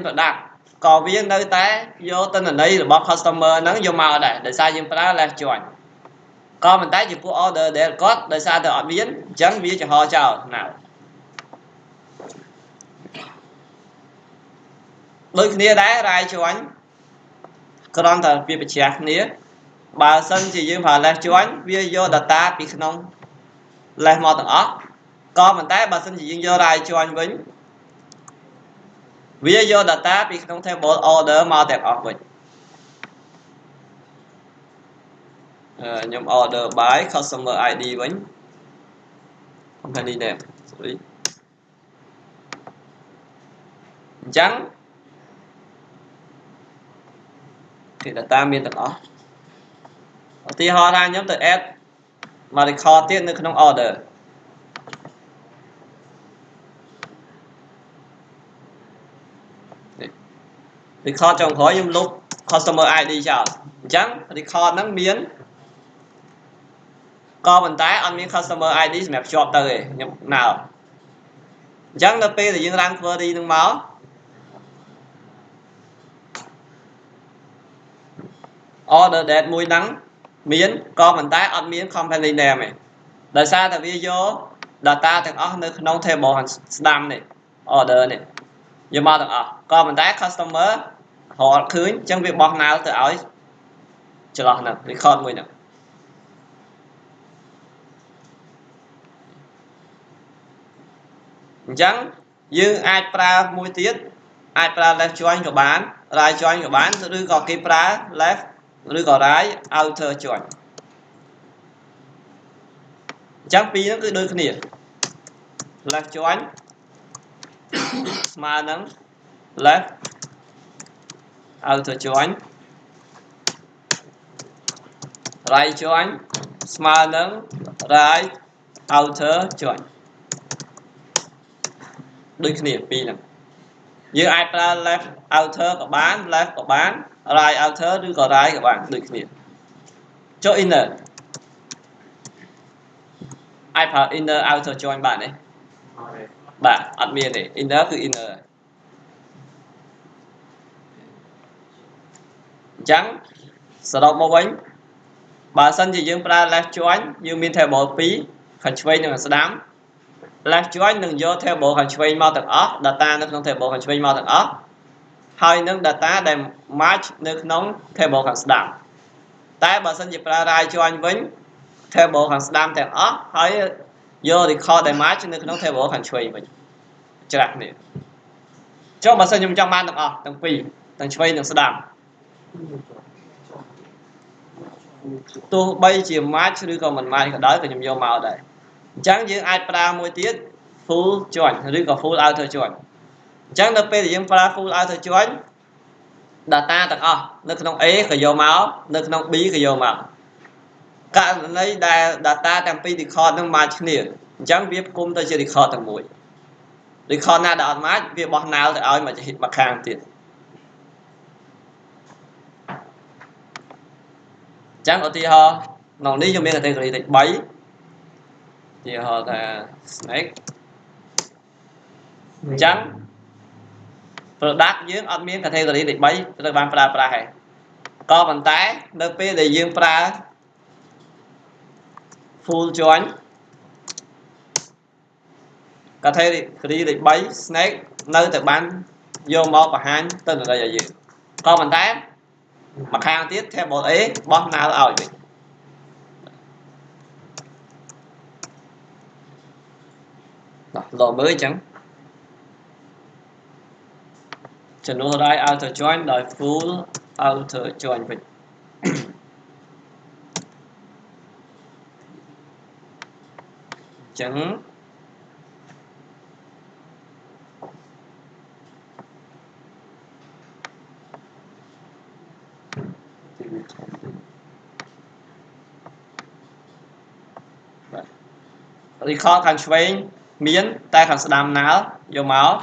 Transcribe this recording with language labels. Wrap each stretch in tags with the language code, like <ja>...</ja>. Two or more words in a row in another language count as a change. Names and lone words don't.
<km>product ក៏វានៅតែយកទិន្នន័យរបស់ customer ហ្នឹងយកមកដែរដោយសារយើងប្រើ</km> <en>left join</en> <km>ក៏ប៉ុន្តែចំពោះ order ដែលគាត់ដោយសារតែអត់មានអញ្ចឹងវាចំហចោលណា ដូចគ្នាដែរ</km> <en>right join</en> <km>គ្រាន់តែវាបញ្ជាក់គ្នាបើសិនជាយើងប្រើ</km> <en>left join</en> <km>វាយក data ពីក្នុង left មកទាំងអស់ក៏ប៉ុន្តែបើសិនជាយើងយក</km> <en>right join</en> <km>វិញវាយក data ពីក្នុង</km> <en>table order</en> <km>មកទាំងអស់វិញ ខ្ញុំ</km> <en>order by customer ID</en> <km>វិញ</km> <en>company name sorry</en> <km>អញ្ចឹង គេ data មានទាំងអស់ឧទាហរណ៍ថាខ្ញុំទៅ add មក record ទៀតនៅក្នុង order record ចុងក្រោយខ្ញុំលុប</km> <en>customer ID</en> <km>ចោលអញ្ចឹង record ហ្នឹងមាន ក៏ប៉ុន្តែអត់មាន</km> <en>customer ID</en> <km>សម្រាប់ភ្ជាប់ទៅទេខ្ញុំណើអញ្ចឹងនៅពេលដែលយើង</km> <en>run query</en> <km>ហ្នឹងមក</km> <en>order date</en> <km>មួយហ្នឹងមានក៏ប៉ុន្តែអត់មាន</km> <en>company name</en> <km>ទេដោយសារតែវាយក data ទាំងអស់នៅក្នុង table ស្ដាំនេះ order នេះយកមកទាំងអស់ក៏ប៉ុន្តែ customer រកអត់ឃើញអញ្ចឹងវាបោះ null ទៅឲ្យចន្លោះហ្នឹង record មួយហ្នឹង អញ្ចឹងយើងអាចប្រើមួយទៀតអាចប្រើ</km> <en>left join</en> <km>ក៏បាន</km> <en>right join</en> <km>ក៏បានឬក៏គេប្រើ left ឬក៏</km> <en>right outer join</en> <km>អញ្ចឹងពីរហ្នឹងគឺដូចគ្នា</km> <en>left join</en> <km>ស្មើនឹង</km> <en>left outer join right join</en> <km>ស្មើនឹង</km> <en>right outer join</en> <km>ដូចគ្នាពីរហ្នឹងយើងអាចប្រើ</km> <en>left outer</en> <km>ក៏បាន left ក៏បាន</km> <en>right outer</en> <km>ឬក៏ right ក៏បានដូចគ្នាចុះ inner អាចប្រើ</km> <en>inner outer join</en> <km>បានទេបាទអត់មានទេ inner គឺ inner អញ្ចឹងសរុបមកវិញបើសិនជាយើងប្រើ</km> <en>left join</en> <km>យើងមាន table 2ខាងឆ្វេងនិងខាងស្ដាំ</km> <en>left join</en> <km>នឹងយក table ខាងឆ្វេងមកទាំងអស់ data នៅក្នុង table ខាងឆ្វេងមកទាំងអស់ហើយ នឹង data ដែល match នៅក្នុង table ខាងស្ដាំតែបើសិនជាប្រើ</km> <en>right join</en> <km>វិញ table ខាងស្ដាំទាំងអស់ហើយយក record ដែល match នៅក្នុង table ខាងឆ្វេងវិញច្រាស់នេះចុះបើសិនខ្ញុំចង់បានទាំងអស់ទាំងពីរទាំងឆ្វេងនិងស្ដាំទោះបីជា match ឬក៏មិន match ក៏ដោយក៏ខ្ញុំយកមក ដែរអញ្ចឹងយើងអាចប្រើមួយទៀត</km> <en>full join</en> <km>ឬក៏</km> <en>full outer join</en> <km>អញ្ចឹងនៅពេលដែលយើងប្រើ</km> <en>full outer join</en> <km>data ទាំងអស់នៅក្នុង A ក៏យកមកនៅក្នុង B ក៏យកមកករណីដែល data ទាំងពីរ record នឹង match គ្នាអញ្ចឹងវាផ្គុំទៅជា record តែមួយ record ណាដែលអត់ match វាបោះ null ទៅឲ្យមកខាងទៀត អញ្ចឹងឧទាហរណ៍ក្នុងនេះយើងមាន category លេខ3ឧទាហរណ៍ថា snake អញ្ចឹង product យើងអត់មាន category លេខ3ត្រូវបានប្រើប្រាស់ហើយក៏ប៉ុន្តែនៅពេលដែលយើងប្រើ</km> <en>full join</en> <km>category លេខ3 snake នៅតែបានយកមកបង្ហាញទៅន័យឲ្យយើងក៏ប៉ុន្តែមកខាងទៀត table A បោះ null ឲ្យវិញដល់មើលអញ្ចឹងចំនួនរ៉ាយ</km> <en>outer join</en> <km>ដោយ</km> <en>full outer join</en> <km>វិញ អញ្ចឹងrecord ខាងឆ្វេងមានតែខាងស្ដាំ null យកមក</km>